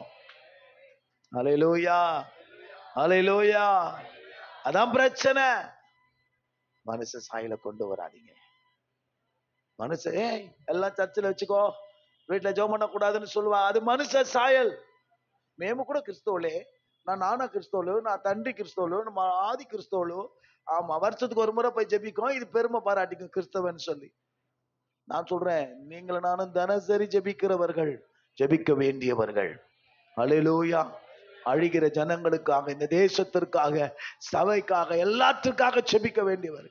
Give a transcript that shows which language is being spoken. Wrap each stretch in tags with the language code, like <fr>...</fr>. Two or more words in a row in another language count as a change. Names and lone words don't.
<ta>அல்லேலூயா, அல்லேலூயா. அதான் பிரச்சனை. மனுஷ சாயலை கொண்டு வராதீங்க. மனுஷ எல்லாம் சர்ச்சில் வச்சுக்கோ, வீட்டுல ஜெபம் பண்ண கூடாதுன்னு சொல்லுவா, அது மனுஷ சாயல்.</ta> <te>మేము కూడా క్రిస్తవులే, నాన్న క్రిస్తవులు, నా తండ్రి క్రిస్తవులు, మా</te> <ta>ஆதி கிறிஸ்தவலு. ஆமா, வருஷத்துக்கு ஒரு முறை போய் ஜெபிக்கும், இது பெருமை பாராட்டிக்கும் கிறிஸ்தவன் சொல்லி. நான் சொல்றேன், நீங்களும் நானும் தினசரி ஜெபிக்கிறவர்கள், ஜெபிக்க வேண்டியவர்கள். அல்லேலூயா. அழிகிற ஜனங்களுக்காக, இந்த தேசத்திற்காக, சபைக்காக, எல்லாத்துக்காக ஜெபிக்க வேண்டியவர்.</ta>